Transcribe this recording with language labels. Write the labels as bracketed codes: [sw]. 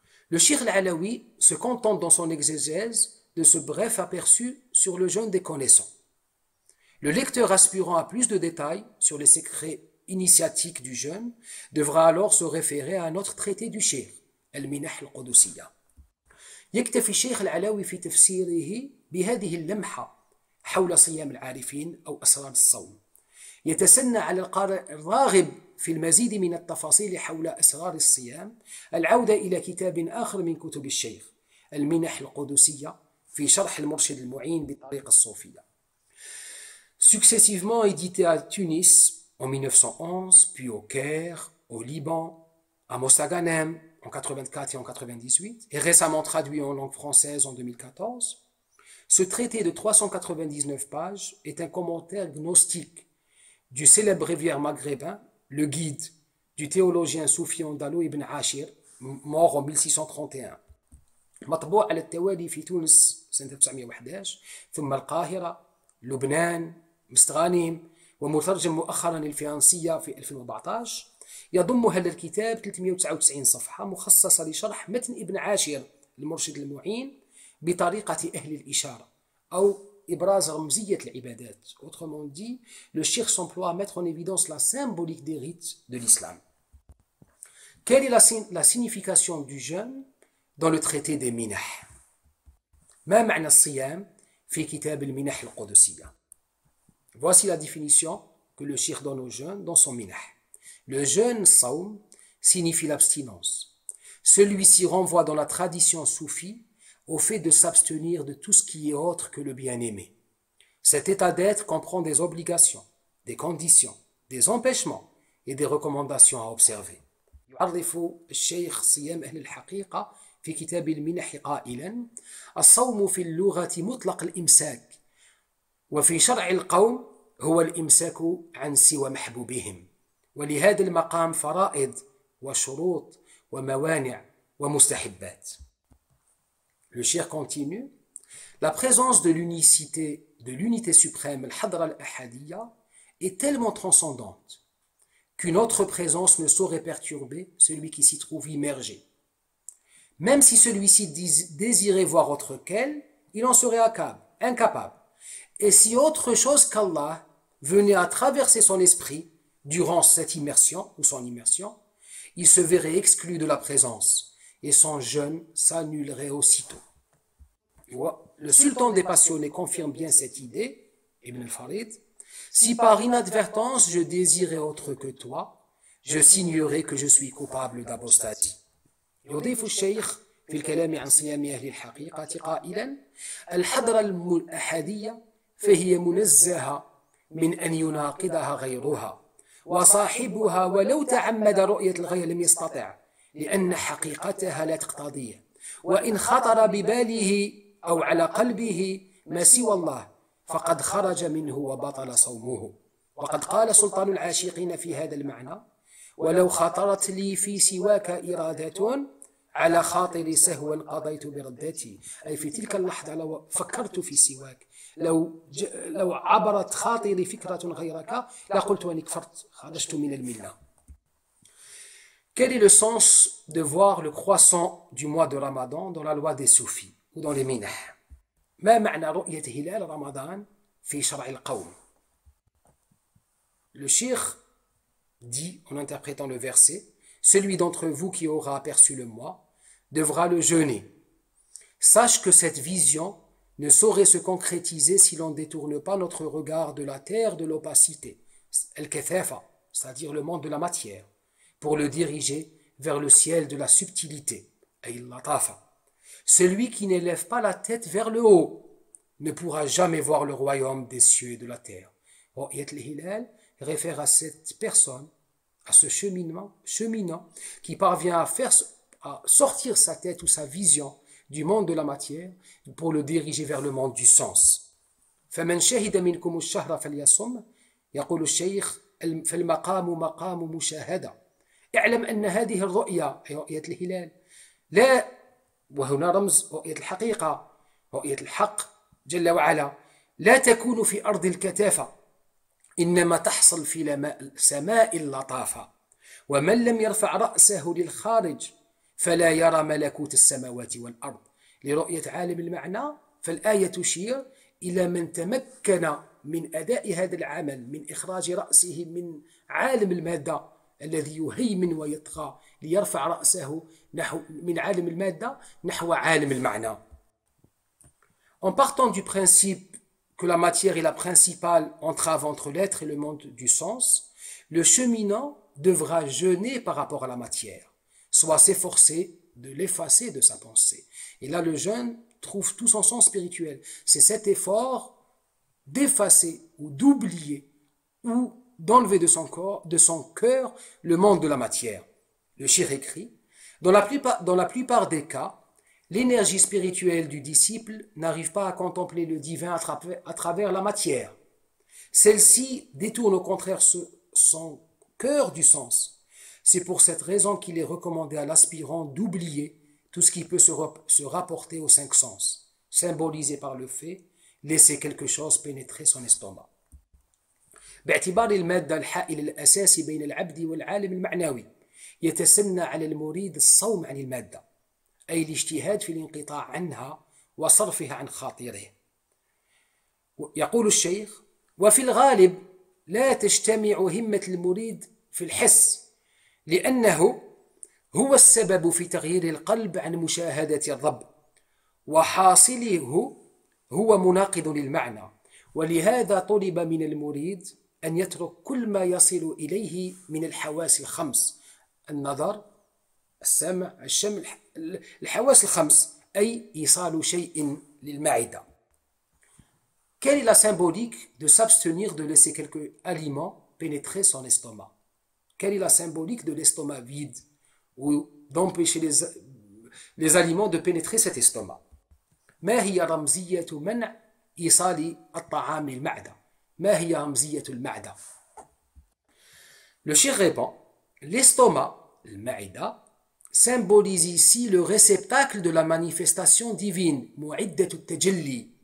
[fr] Le Cheikh al-Alawi se contente dans son exégèse de ce bref aperçu sur le jeûne des connaissants. Le lecteur aspirant à plus de détails sur les secrets initiatiques du jeûne devra alors se référer à un autre traité du Cheikh, المنح القدسية. [ar] يكتفي الشيخ العلاوي في تفسيره بهذه اللمحة حول صيام العارفين أو أسرار الصوم. يتسنى على القارئ الراغب في المزيد من التفاصيل حول أسرار الصيام العودة إلى كتاب آخر من كتب الشيخ، المنح القدسية، في شرح المرشد المعين بالطريقة الصوفية. [fr] Successivement édité à Tunis en 1911, puis au Caire, au Liban, à Mostaganem en 84 et en 98, et récemment traduit en langue française en 2014, ce traité de 399 pages est un commentaire gnostique du célèbre bréviaire maghrébin, le guide du théologien soufi andalou Ibn Ashir, mort en 1631. [ar] مطبوع على التوالي في تونس سنة 1911، ثم القاهرة، لبنان، مستغانم، ومترجم مؤخرا للفرنسية في 2014. يضم هذا الكتاب 399 صفحة مخصصة لشرح متن ابن عاشر المرشد المعين بطريقة أهل الإشارة أو إبراز رمزية العبادات. [fr] Autrement dit, le cheikh s'emploie à mettre en évidence la symbolique des rites de l'islam. Quelle est la signification du jeûne dans le traité des minah? [ar] ما معنى الصيام في كتاب المنح القدسية? [fr] Voici la définition que le cheikh donne au jeûne dans son minah. Le jeûne, saum, signifie l'abstinence. Celui-ci renvoie dans la tradition soufie au fait de s'abstenir de tout ce qui est autre que le bien-aimé. Cet état d'être comprend des obligations, des conditions, des empêchements et des recommandations à observer. [ar] يعرف الشيخ صيام أهل الحقيقة في كتاب المنح قائلا: الصوم في اللغة مطلق الإمساك، وفي شرع القوم هو الإمساك عن سوى محبوبهم، ولهذا المقام فرائض وشروط وموانع ومستحبات. [fr] Le cheikh continue: la présence de l'unité suprême, al-Hadra al-Ahadiyya, est tellement transcendante qu'une autre présence ne saurait perturber celui qui s'y trouve immergé. Même si celui-ci désirait voir autre qu'elle, il en serait incapable. Et si autre chose qu'Allah venait à traverser son esprit durant cette immersion ou son immersion, il se verrait exclu de la présence et son jeûne s'annulerait aussitôt. Le sultan des passionnés confirme bien cette idée, Ibn al-Farid: si par inadvertance je désirais autre que toi, je signerais que je suis coupable d'apostasie. [ar] يضيف الشيخ في الكلام عن صيام أهل الحقيقة قائلا: الحضرة الأحادية فهي منزهة من أن يناقضها غيرها، وصاحبها ولو تعمد رؤية الغير لم يستطع، لأن حقيقتها لا تقتضيه، وإن خطر بباله أو على قلبه ما سوى الله فقد خرج منه وبطل صومه. وقد قال سلطان العاشقين في هذا المعنى: ولو خطرت لي في سواك إرادة على خاطري سهوا قضيت بردتي. أي في تلك اللحظة لو فكرت في سواك، لو عبرت خاطري فكرة غيرك لقلت أني كفرت، خرجت من الملة. [fr] Quel est le sens de voir le croissant du mois de Ramadan dans la loi des soufis ou dans les minah? [ar] ما معنى رؤية هلال رمضان في شرع القوم? [fr] Le cheikh dit, en interprétant le verset: celui d'entre vous qui aura aperçu le mois devra le jeûner. Sache que cette vision ne saurait se concrétiser si l'on ne détourne pas notre regard de la terre de l'opacité, al-kathafa, c'est-à-dire le monde de la matière, pour le diriger vers le ciel de la subtilité, al-latafa. Celui qui n'élève pas la tête vers le haut ne pourra jamais voir le royaume des cieux et de la terre. Ru'yat al-hilal réfère à cette personne, à ce cheminant qui parvient à sortir sa tête ou sa vision du monde de la matière pour le diriger vers le monde du sens. [ar] فمن شهد منكم الشهر فليصم يقول الشيخ فالمقام مقام مشاهدة. اعلم أن هذه الرؤية أي رؤية الهلال لا، وهنا رمز رؤية الحقيقة، رؤية الحق جل وعلا، لا تكون في أرض الكثافة، إنما تحصل في سماء اللطافة. ومن لم يرفع رأسه للخارج فلا يرى ملكوت السماوات والأرض. لرؤية عالم المعنى فالآية تشير إلى من تمكن من أداء هذا العمل، من إخراج رأسه من عالم المادة الذي يهيمن ويطغى ليرفع رأسه من عالم المادة نحو عالم المعنى. [fr] En partant du principe que la matière est la principale entrave entre l'être et le monde du sens, le cheminant devra jeûner par rapport à la matière, soit s'efforcer de l'effacer de sa pensée. Et là, le jeûne trouve tout son sens spirituel. C'est cet effort d'effacer ou d'oublier ou d'enlever de son cœur le monde de la matière. Le cheikh écrit: dans la plupart des cas, l'énergie spirituelle du disciple n'arrive pas à contempler le divin à travers la matière. Celle-ci détourne au contraire son cœur du sens. C'est pour cette raison qu'il est recommandé à l'aspirant d'oublier tout ce qui peut se rapporter aux cinq sens, symbolisé par le fait laisser quelque chose pénétrer son estomac. [ar] باعتبار المادة الحائل الأساسي بين العبد والعالم المعنوي يتسنى على المريد الصوم عن المادة، أي الاجتهاد في الانقطاع عنها وصرفها عن خاطره. يقول الشيخ: وفي الغالب لا تجتمع همة المريد في الحس، لأنه هو السبب في تغيير القلب عن مشاهدة الرب، وحاصله هو مناقض للمعنى، ولهذا طلب من المريد أن يترك كل ما يصل إليه من الحواس الخمس: النظر، السمع، الشم، الحواس الخمس، أي إيصال شيء للمعدة. [fr] Quelle est la symbolique de s'abstenir de laisser quelques aliments pénétrer son estomac? Quelle est la symbolique de l'estomac vide ou d'empêcher les aliments de pénétrer cet estomac? [ar] ما هي رمزية منع إيصال الطعام للمعدة؟ ما هي رمزية المعدة؟ [fr] Le cheikh répond: l'estomac, المعدة, symbolise ici le réceptacle de la manifestation divine, mu'iddat al-tajalli.